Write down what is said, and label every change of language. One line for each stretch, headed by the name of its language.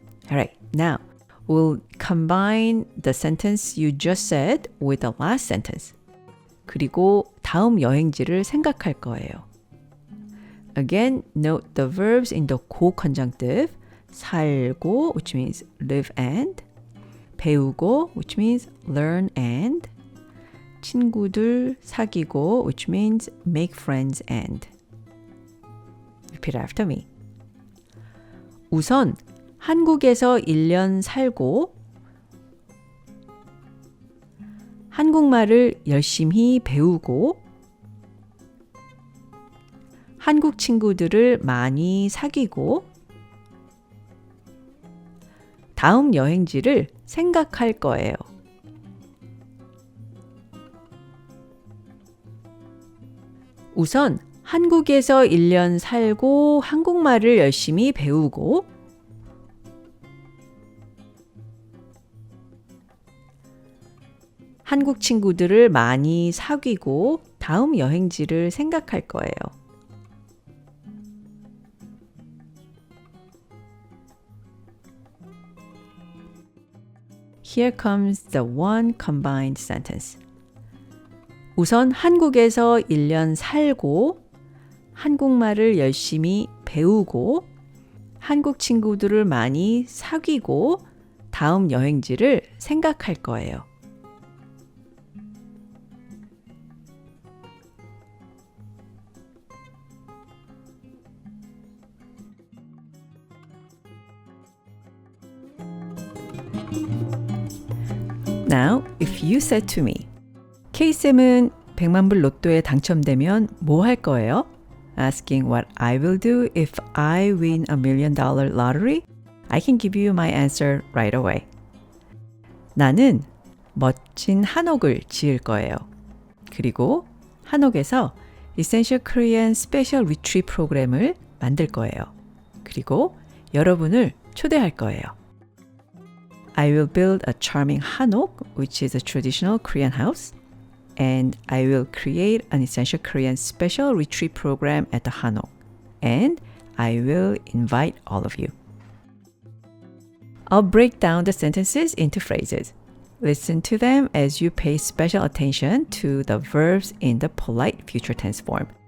English: Alright, now we'll combine the sentence you just said with the last sentence.
Korean: 그리고 다음 여행지를 생각할 거예요.
English: Again, note the verbs in the co-conjunctive. 살고, which means live and. 배우고, which means learn and.
Korean: 친구들 사귀고,
English: which means make friends and. Repeat after me.
Korean: 우선 한국에서 1년 살고 한국말을 열심히 배우고 한국 친구들을 많이 사귀고 다음 여행지를 생각할 거예요. 우선 한국에서 1년 살고 한국말을 열심히 배우고 한국 친구들을 많이 사귀고 다음 여행지를 생각할 거예요.
English: Here comes the one combined sentence.
Korean: 우선 한국에서 1년 살고 한국말을 열심히 배우고 한국 친구들을 많이 사귀고 다음 여행지를 생각할 거예요.
English: Now, if you said to me,
Korean: K쌤은 100만 불 로또에 당첨되면 뭐 할 거예요?
English: Asking what I will do if I win $1 million lottery, I can give you my answer right away.
Korean: 나는 멋진 한옥을 지을 거예요. 그리고 한옥에서 Essential Korean Special Retreat 프로그램을 만들 거예요. 그리고 여러분을 초대할 거예요.
English: I will build a charming hanok, which is a traditional Korean house, and I will create an Essential Korean special retreat program at the hanok, and I will invite all of you. I'll break down the sentences into phrases. Listen to them as you pay special attention to the verbs in the polite future tense form.